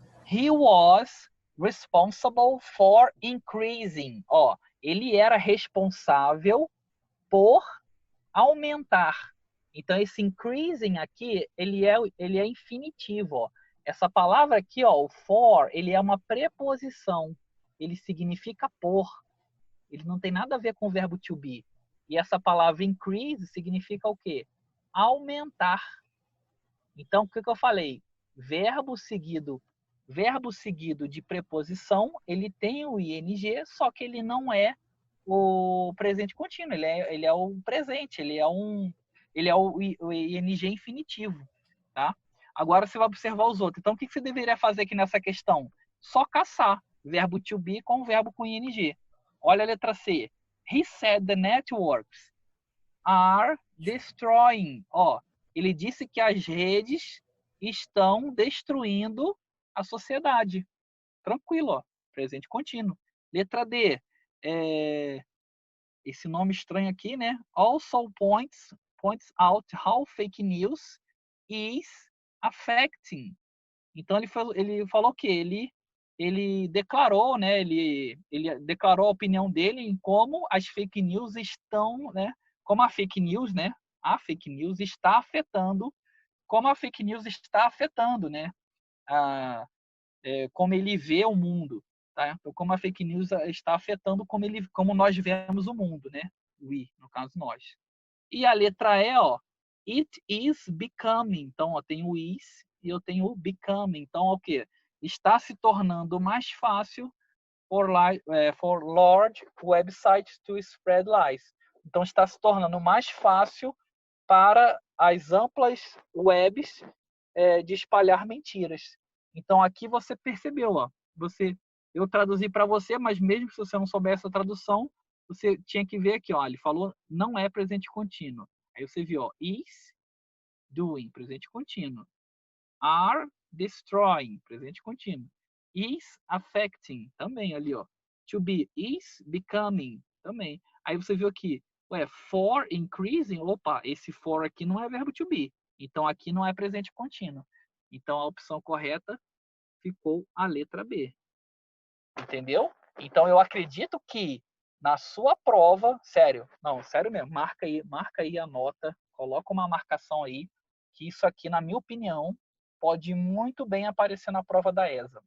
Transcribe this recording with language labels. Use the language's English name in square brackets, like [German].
[English] He was responsible for increasing. [Portuguese] Ó, ele era responsável por aumentar. Então, esse increasing aqui, ele é infinitivo. Ó. Essa palavra aqui, ó, o for, ele é uma preposição. Ele significa por. Ele não tem nada a ver com o verbo to be. E essa palavra increase significa o quê? Aumentar. Então, o que eu falei? Verbo seguido de preposição, ele tem o ing, só que ele não é o presente contínuo, ele é o presente, ele é o ing infinitivo, tá? Agora você vai observar os outros. Então, o que você deveria fazer aqui nessa questão? Só caçar verbo to be com o verbo com ing. Olha a letra C. [English] He said the networks are destroying. [Portuguese] Ó, ele disse que as redes estão destruindo a sociedade. Tranquilo, ó. Presente contínuo. Letra D. Esse nome estranho aqui, né? [English] Also points out how fake news is affecting. [Portuguese] Então ele falou que ele declarou, né? Ele declarou a opinião dele em como as fake news estão, né? Como a fake news, né? A fake news está afetando, como a fake news está afetando, né? Como ele vê o mundo, tá? Então, como a fake news está afetando como nós vemos o mundo, né? We, no caso nós. E a letra E, ó, [English] it is becoming. [Portuguese] Então, ó, tem o is e eu tenho o becoming. Então, o que? Está se tornando mais fácil [English] for large websites to spread lies. [Portuguese] Então, está se tornando mais fácil para as amplas webs de espalhar mentiras. Então, aqui você percebeu, ó, eu traduzi para você, mas mesmo se você não soubesse a tradução, você tinha que ver aqui, ó, ele falou não é presente contínuo. Aí você viu, ó, [English] is doing, [Portuguese] presente contínuo. [English] Are destroying, [Portuguese] presente contínuo. [English] Is affecting, [Portuguese] também ali, ó. To be, is becoming, também. Aí você viu aqui, for increasing, opa, esse for aqui não é verbo to be. Então aqui não é presente contínuo. Então a opção correta ficou a letra B. Entendeu? Então eu acredito que na sua prova, sério mesmo, marca aí a nota, coloca uma marcação aí, que isso aqui, na minha opinião, pode muito bem aparecer na prova da ESA.